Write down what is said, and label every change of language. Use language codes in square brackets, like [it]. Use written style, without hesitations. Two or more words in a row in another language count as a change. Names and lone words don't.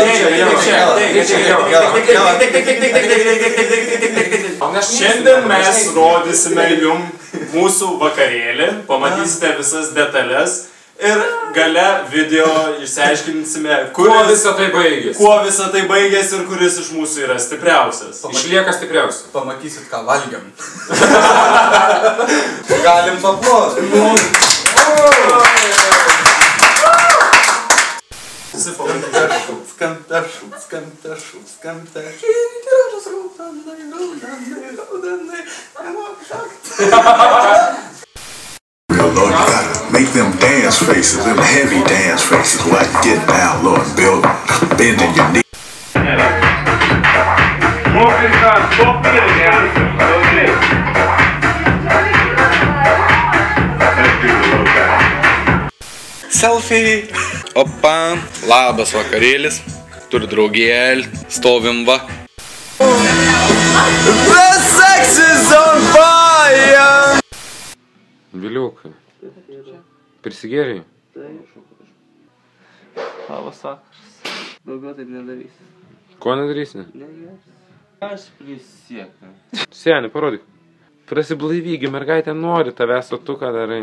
[lt] Šiandien mes rodysime jum mūsų vakarėlį, pamatysite visas detalės ir gale video išsiaiškinsime, kuo visą tai baigėsi. Kuo visą tai baigėsi ir kuris iš mūsų yra stipriausias. Išlieka stipriausias. Pamatysit, ką valgiam. Galim paploti. [en] Lord, you gotta make them dance faces, them heavy dance faces, like get down, Lord, bending your knee. [lt] Selfie. Opa, labas vakarėlis. Turiu draugėlį, stovim va. [en] The sex is on fire. [lt] Viliukai. Prisigėriai? Labas vakaras. Daugiau taip nedarysi. Ko nedarysi? Negersi. Aš prisiekiu. Seni, parodyk. Prasiblaivygi, mergaitė nori tavęs, o tu ką darai?